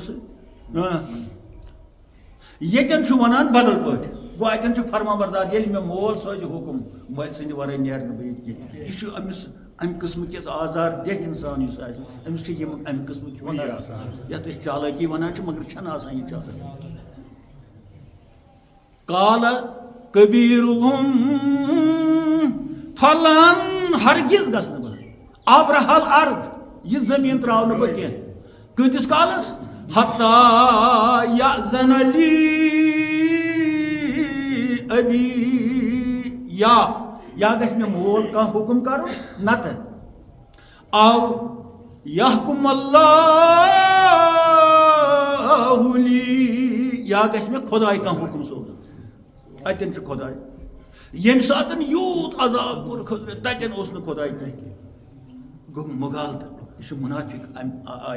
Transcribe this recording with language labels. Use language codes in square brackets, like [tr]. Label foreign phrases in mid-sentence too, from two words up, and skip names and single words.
[ks] سۭتۍ ییٚتٮ۪ن چھُ ونان بدل پٲٹھۍ گوٚو اتٮ۪ن چھُ فرمان بردار ییٚلہِ مےٚ مول سوزِ حُکم مٲلۍ سٕنٛدِ ورٲے نیرٕ نہٕ بہٕ ییٚتہِ کینٛہہ یہِ چھُ أمِس امہِ قٕسمٕکِس آزار دہ انسان یُس آسہِ أمِس چھِ یِم امہِ قٕسمٕکۍ ہُنر آسان یتھ أسۍ چالٲکی ونان چھِ مگر چھنہٕ آسان یہِ چالٲکی [ar] قال کبیرہم [ks] فلن ہرگز گژھٕ نہٕ بہٕ [ar] ابرح الارض [ks] یہِ زٔمیٖن تراو نہٕ بہٕ کینٛہہ کۭتِس کالس [ar] حتی یأذن لی [ks] ابی یا گژھِ مےٚ مول کانٛہہ حُکم کرُن نتہٕ [ar] او یحکم اللہ لی [ks] یا گژھِ مےٚ خۄداے کانٛہہ حُکم سوزُن اتٮ۪ن چھُ خۄداے ییٚمہِ ساتہٕ یوٗت عذاب کوٚر خۄداے تتٮ۪ن اوس نہٕ خۄداے کینٛہہ گوٚو مُغالطہٕ یہِ چھُ مُنافِق امہِ آیہِ